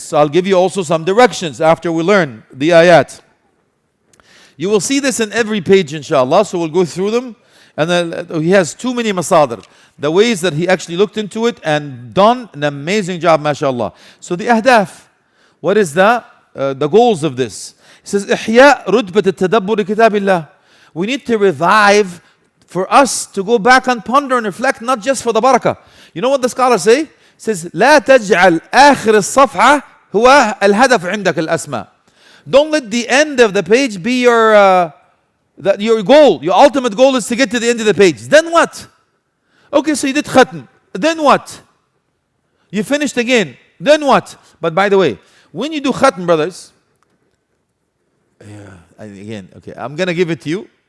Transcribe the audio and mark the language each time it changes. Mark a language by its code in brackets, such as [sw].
[en] So I'll give you also some directions after we learn the ayat. You will see this in every page, inshallah, so we'll go through them. And then he has too many masadr. The ways that he actually looked into it and done an amazing job, mashallah. So the ahdaf, what is the goals of this? [ar] He says, إحياء رتبة التدبر كتاب الله. [en] We need to revive for us to go back and ponder and reflect, not just for the barakah. You know what the scholars say? [ar] It says, لا تجعل آخر الصفحة هو الهدف عندك الأسمى. [en] Don't let the end of the page be your goal. Your ultimate goal is to get to the end of the page. Then what? Okay, so you did khatm. Then what? You finished again. Then what? But by the way, when you do khatm, brothers, again, okay, I'm going to give it to you.